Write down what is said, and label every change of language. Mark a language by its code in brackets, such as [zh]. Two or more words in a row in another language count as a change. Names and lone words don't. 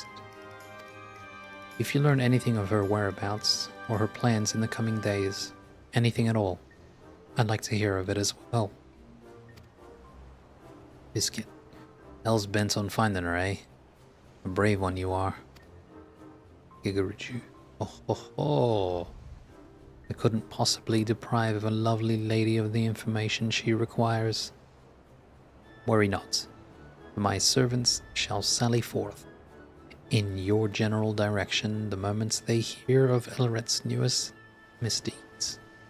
[en] If you learn anything of her whereabouts, or her plans in the coming days, anything at all, I'd like to hear of it as well. Biscuit. Hell's bent on finding her, eh? A brave one you are. Gigaruju. Oh ho ho! I couldn't possibly deprive a lovely lady of the information she requires. Worry not, for my servants shall sally forth in your general direction the moment they hear of Elaret's newest misdeeds.